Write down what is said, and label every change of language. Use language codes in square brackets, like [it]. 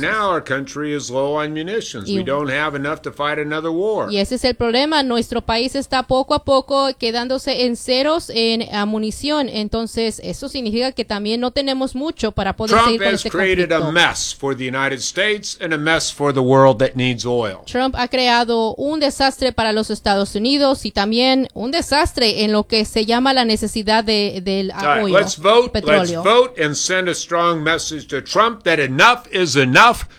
[en] Now our country is low on munitions. We don't have enough to fight another war. [es] Y ese es el problema, nuestro país está poco a poco quedándose en ceros en munición. entonces eso significa que también no tenemos mucho para poder seguir con este conflicto. [en] Trump has created a mess for the United States and a mess for the world that needs oil. [es] Trump ha creado un desastre para los Estados Unidos y también un desastre en lo que se llama la necesidad del petróleo. [en] Let's vote and send a strong message to Trump that enough is enough.